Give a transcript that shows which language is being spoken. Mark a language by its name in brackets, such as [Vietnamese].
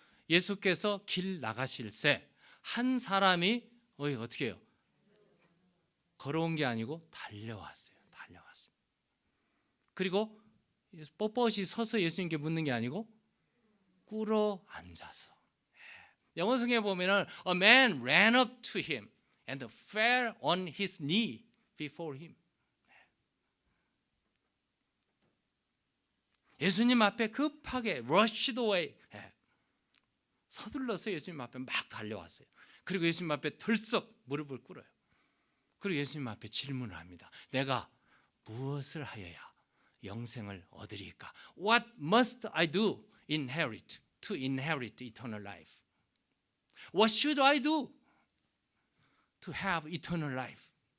[Korean] 예수께서 길 나가실새 한 사람이 어떻게 해요? 걸어온 게 아니고 달려왔어요. 달려왔습니다. 그리고 뻣뻣이 서서 예수님께 묻는 게 아니고 꿇어 앉아서. 영어 성경에 보면은 [English] a man ran up to him and fell on his knee before him. [Korean] 예수님 앞에 급하게 [English] rushed away. [Korean] 서둘러서 예수님 앞에 막 달려왔어요. 그리고 예수님 앞에 덜썩 무릎을 꿇어요. 그리고 예수님 앞에 질문을 합니다. 내가 무엇을 하여야 영생을 얻으리까? [English] What must I do to inherit eternal life? What should I do to have eternal life?